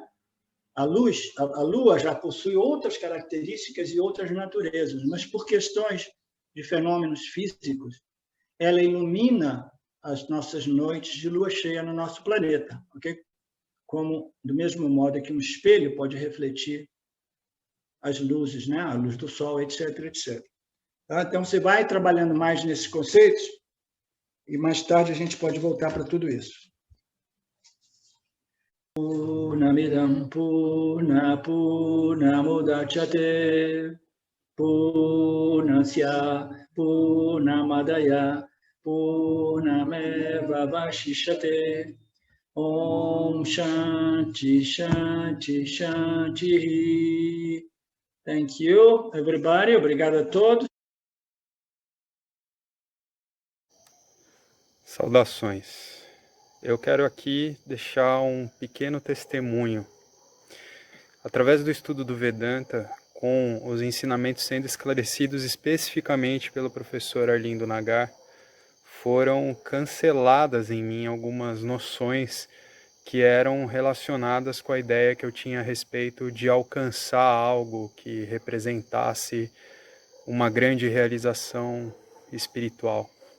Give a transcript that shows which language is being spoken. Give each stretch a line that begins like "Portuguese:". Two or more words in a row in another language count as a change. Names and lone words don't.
Portuguese: A Lua já possui outras características e outras naturezas, mas por questões de fenômenos físicos, ela ilumina as nossas noites de lua cheia no nosso planeta, ok? Como, do mesmo modo que um espelho pode refletir as luzes, né? A luz do Sol, etc, etc. Então, você vai trabalhando mais nesses conceitos e mais tarde a gente pode voltar para tudo isso.
Sanskrit: पूर्णमिदं पूर्णमुदच्यते पूर्णस्य पूर्णमादाय पूर्णमेव वशिष्यते ओम् शान्ति शान्ति शान्ति.
English: Thank you, everybody.
Portuguese: Obrigado a todos. Saudações. Eu quero aqui deixar um pequeno testemunho. Através do estudo do Vedanta, com os ensinamentos sendo esclarecidos especificamente pelo professor Arlindo Nagar, foram canceladas em mim algumas noções que eram relacionadas com a ideia que eu tinha a respeito de alcançar algo que representasse uma grande realização espiritual.